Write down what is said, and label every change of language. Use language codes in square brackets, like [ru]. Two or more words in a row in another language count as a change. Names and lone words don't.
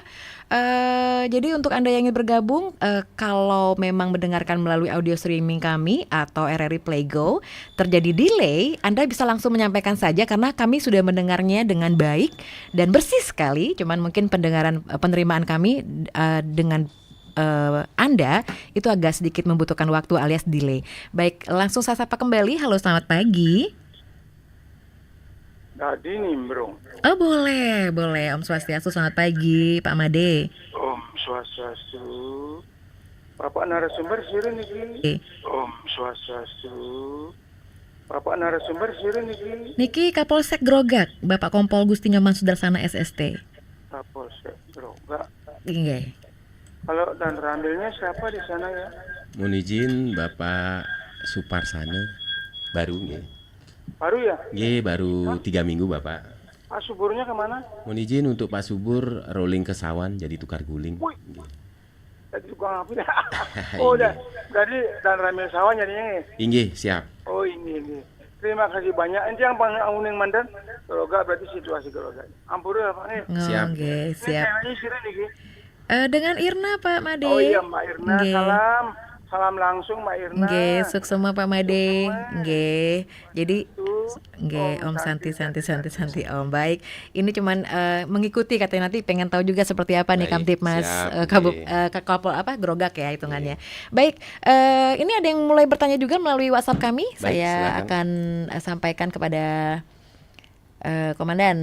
[id] Jadi untuk Anda yang ingin bergabung, kalau memang mendengarkan melalui audio streaming kami atau RRI Playgo terjadi delay, Anda bisa langsung menyampaikan saja karena kami sudah mendengarnya dengan baik dan bersih sekali. Cuman mungkin penerimaan kami dengan Anda itu agak sedikit membutuhkan waktu alias delay. Baik, langsung saya sapa kembali. Halo, selamat pagi. Tadi nimbrung. Oh boleh. Om Swastiastu, selamat pagi Pak Made. Om Swastiastu. Bapak narasumber sirin niki. Om Swastiastu. Bapak narasumber sirin niki. Niki Kapolsek Grogak, Bapak Kompol Gusti Nyoman Sudarsana SST. Kapolsek Grogak. Nggih. Kalau dan ramilnya siapa di sana ya? Mohon izin Bapak Suparsana baru nggih. Baru ya? Nggih, baru 3 minggu Bapak. Pak Suburnya kemana? Mohon izin untuk Pak Subur rolling ke Sawan jadi tukar guling. Wih. Tadi tukang apa ya? Oh udah, jadi dan ramil sawan jadinya. Inggih, siap. Oh ini. Terima kasih banyak. Ini yang panguning mandan. Grogak berarti situasi Grogak. Ampun ya Pak nih. Siap. Oke, siap. Ini sirin niki. Dengan Irna Pak Made. Oh iya Mbak Irna, Nggih. salam langsung Mbak Irna. Nggih, sukses semua Pak Made. Nggih. Jadi nggih, Om Santi Om. Baik. Ini cuman mengikuti katanya, nanti pengen tahu juga seperti apa nih Baik, Kamtibmas siap, Kapol Grogak ya hitungannya. Baik, ini ada yang mulai bertanya juga melalui WhatsApp kami. Baik, Saya silakan. akan sampaikan kepada Komandan.